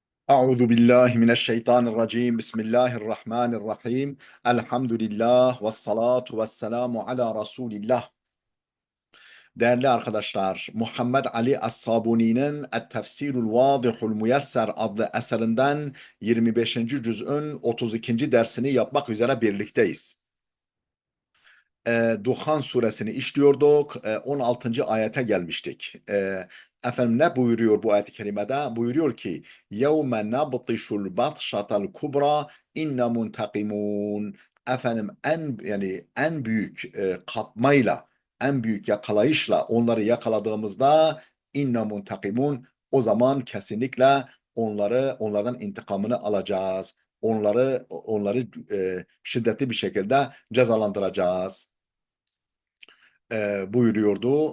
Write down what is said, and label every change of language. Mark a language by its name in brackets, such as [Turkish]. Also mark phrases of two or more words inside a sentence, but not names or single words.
[Arabic] أعوذ بالله من الشيطان الرجيم بسم الله الرحمن الرحيم الحمد لله والصلاة والسلام على رسول الله. [Turkish] Değerli arkadaşlar, Muhammed Ali As-Sabuni'nin Et-Tefsirul Vadihul Müyesser adlı eserinden 25. cüz'ün 32. dersini yapmak üzere birlikteyiz. Duhan suresini işliyorduk. 16. ayete gelmiştik. Efendim ne buyuruyor bu ayet-i kerimede? Buyuruyor ki [Arabic] يَوْمَ نَبْطِشُ الْبَطْشَةَ الْكُبْرَى اِنَّ مُنْتَقِمُونَ. [Turkish] Efendim en büyük kapmayla, en büyük yakalayışla onları yakaladığımızda [Arabic] إنا منتقمون, [Turkish] o zaman kesinlikle onlardan intikamını alacağız. Onları şiddetli bir şekilde cezalandıracağız buyuruyordu.